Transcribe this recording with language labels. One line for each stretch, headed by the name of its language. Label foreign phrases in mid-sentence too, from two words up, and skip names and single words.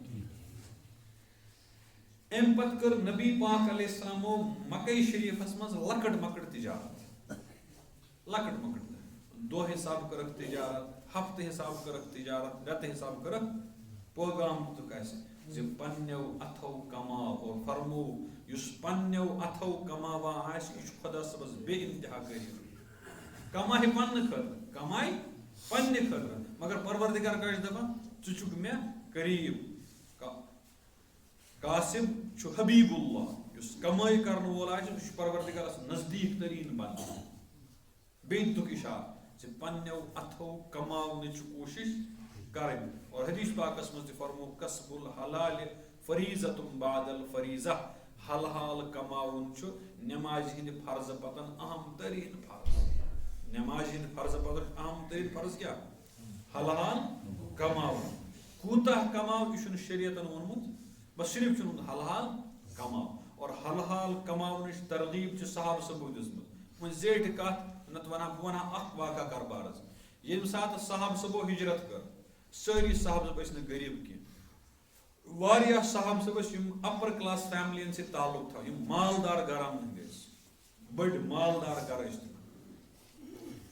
Kashmiri: امہِ پتہٕ کٔر نبی پاک علیہ السلامو مکے شریٖفس منٛز لۄکٕٹ مۄکٕٹ تجارت لۄکٕٹ مۄکٕٹ دۄہ حساب کٔرٕکھ تجارت ہفتہٕ حساب کٔرٕکھ تجارت رٮ۪تہٕ حساب کٔرٕکھ پٲغام دِتُکھ اَسہِ زِ پننیو اتھو کماو اور فرمو یُس پننیو اتھو کماوان آسہِ یہِ چھُ خۄدا صٲبس بے انتہا قریٖب کمایہِ پننہٕ خٲطرٕ کمایہِ پننہِ خٲطرٕ مگر پروردِگار کیاہ چھُ دپان ژٕ چھُکھ مےٚ قریٖب قاسم چھُ حبیٖب اللہ یُس کمٲے کرن وول آسہِ سُہ چھُ پروردِگارس نزدیٖک تریٖن بنان بیٚیہِ دِتُکھ اِشارٕ زِ پننیو اتھو کماونٕچ کوٗشش کرٕنۍ اور حدیث پاکس منٛز تہِ فرمو
Arabic: قصب الحلال فریٖضتُم بعد الفریٖضہ
Kashmiri: حلال کماوُن چھُ نٮ۪مازِ ہٕنٛدِ فرضہٕ پتن اہم تریٖن فرض نٮ۪مازِ ہٕنٛدِ فرضہٕ پتن اہم تریٖن فرض کیٛاہ حلال کماوُن کوٗتاہ کماو یہِ چھُنہٕ شریعتن ووٚنمُت بس صرف چھُ ووٚنمُت حلال کماو اور حلال کماونٕچ ترغیٖب چھِ صحابہٕ صٲبو دِژمٕژ وۄنۍ زیٹھِ کتھ نتہٕ بہٕ ونہا اکھ واقعہ کاربار حظ ییٚمہِ ساتہٕ صحابہٕ صٲبو ہجرت کٔر سٲری صحابہٕ صٲب ٲسۍ نہٕ غریٖب کینٛہہ واریاہ صحابہٕ صٲب ٲسۍ یِم
English: upper class families
Kashmiri: سۭتۍ تعلق تھاوان یِم مالدار گرن ہٕنٛدۍ ٲسۍ بٔڑۍ مالدار گر ٲسۍ تِم